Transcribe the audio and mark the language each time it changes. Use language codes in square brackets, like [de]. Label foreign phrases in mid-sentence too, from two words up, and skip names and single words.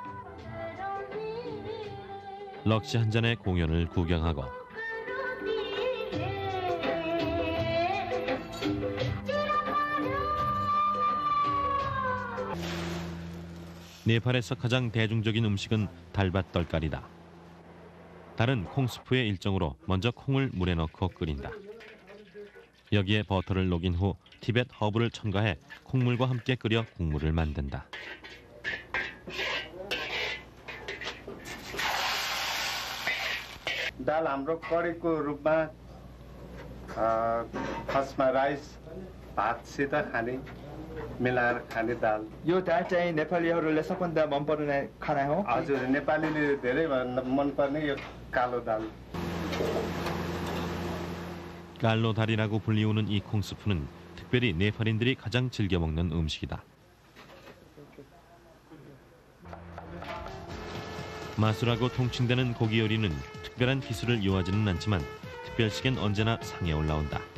[ko] 럭시 한 잔의 공연을 구경하고 네팔에서 가장 대중적인 음식은 달밭 떨까리다. 달은 콩스프의 일종으로 먼저 콩을 물에 넣고 끓인다. 여기에 버터를 녹인 후 티벳 허브를 첨가해 콩물과 함께 끓여 국물을 만든다. [ne] दाल हाम्रो करीको रूपमा [en] firstमा rice [ne] भातसित खाने मिलाएर खाने दाल. यो दाल चाहिँ नेपालीहरूले सबभन्दा मन पर्ने खाना हो. हजुर नेपालीले धेरै मनपर्ने यो कालो दाल. [ko] 깔로 달이라고 불리우는 이 콩스프는 특별히 네팔인들이 가장 즐겨 먹는 음식이다. 마술하고 통칭되는 고기 요리는 특별한 기술을 요하지는 않지만 특별식엔 언제나 상에 올라온다.